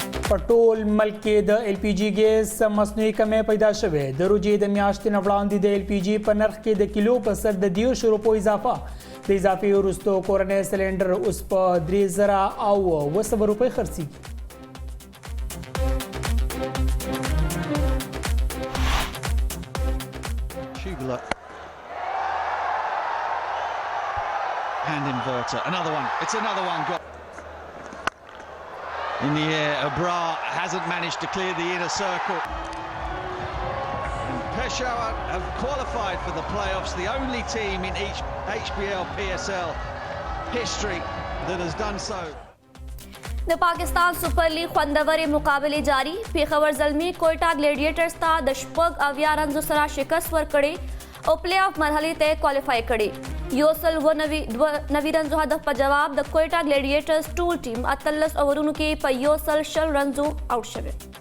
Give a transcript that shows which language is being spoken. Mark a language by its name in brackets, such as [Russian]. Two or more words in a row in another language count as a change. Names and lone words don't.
[Pashto] په ټول ملک کې د LPG ګیس مصنوعي کمی پیدا شوې د روژې د میاشتې نه وړاندې د LPG په نرخ کې د کیلو په سر د 10 روپو اضافه د اضافي وروسته کورنۍ سلنډر اوس په 3000 روپۍ خرڅېږي. [English] Hand inverter, another one. It's another one. Got in the air. Abra hasn't managed to clear the inner circle. And Peshawar have qualified for the playoffs. The only team in each HBL PSL history that has done so. [Pashto] د پاکستان سپر لیگ خوندورې مقابلې جاری. پیښور زلمي کوئټه ګلیډیټرز ته د 80 رنزو سره شکست ورکړې او [English] play off [Pashto] مرحلې ته کوالیفای کړي. 190 رنزو هدف په جواب د کوئټه ګلیډیټرز ټول ټیم 18 اوورونو کې په 160 رنزو آوټ شوه.